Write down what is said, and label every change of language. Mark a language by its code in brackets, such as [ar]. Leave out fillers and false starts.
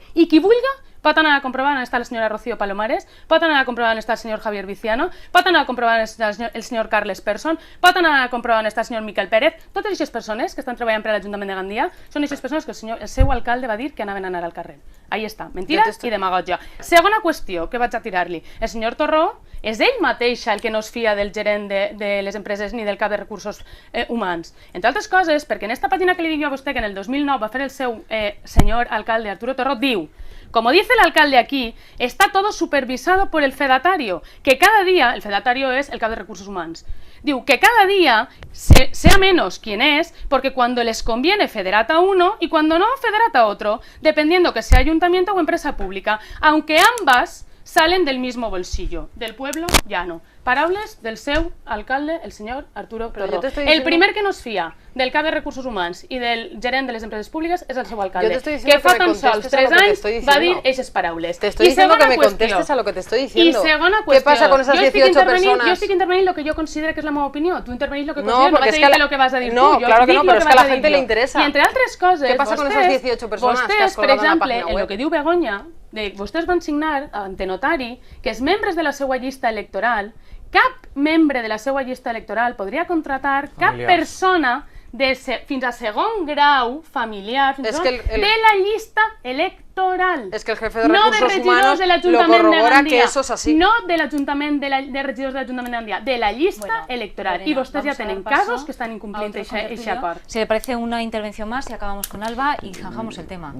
[ca] I qui vulga pot anar a comprovar on està la senyora Rocío Palomares, pot anar a comprovar on està el senyor Javier Viciano, pot anar a comprovar on està el senyor Carles Persson, pot anar a comprovar on està el senyor Miquel Pérez. Totes aquestes persones que estan treballant per a l'Ajuntament de Gandia són aquestes persones que el seu alcalde va dir que anaven a anar al carrer. Ahí està, mentira i demagògia. Segona qüestió que vaig a tirar-li. El senyor Torró és ell mateix el que no es fia del gerent de les empreses ni del cap de recursos humans. Entre altres coses, perquè en esta pàgina que li dic jo a vostè que en el 2009 va fer el seu senyor alcalde Arturo Torró, diu: [es] como dice el alcalde aquí, está todo supervisado por el fedatario, que cada día, el fedatario es el cap de recursos humanos, diu que cada día sea menos quien es, porque cuando les conviene federata uno y cuando no federata otro, dependiendo que sea ayuntamiento o empresa pública, aunque ambas salen del mismo bolsillo, del pueblo llano. [ca] Paraules del seu alcalde, el senyor Arturo Torró. El primer que no es fia del cap de recursos humans i del gerent de les empreses públiques és el seu alcalde, que fa tan sols 3 anys va dir aquestes paraules. [es] Te estoy diciendo que me contestes a lo que te estoy diciendo. [ca] Y segona qüestió. [es] ¿Qué pasa con esas 18 personas? [ca] Jo estic intervenint lo que jo considero que és la meva opinió. Tu intervenís lo que considero, no vaig a dir lo que vas a dir tu. [es] No, claro que no, pero es que a la gente le interesa. [ca] Y entre altres coses, [es] ¿qué pasa con esas 18 personas que has colgado en la página web? [ca] En lo que diu Begoña, vostès van signar ante notari que els membres de la seva llista electoral, cap membre de la seva llista electoral podria contratar cap persona fins a segon grau familiar de la llista electoral. [es] Es que el jefe de recursos humanos lo corrobora que eso es así. [ca] No de l'Ajuntament de regidors de l'Ajuntament de Gandia, de la llista electoral. [es] Y vostès ya tienen casos que están incumpliendo ese acord. Si le parece una intervención más y acabamos con Alba y zanjamos el tema.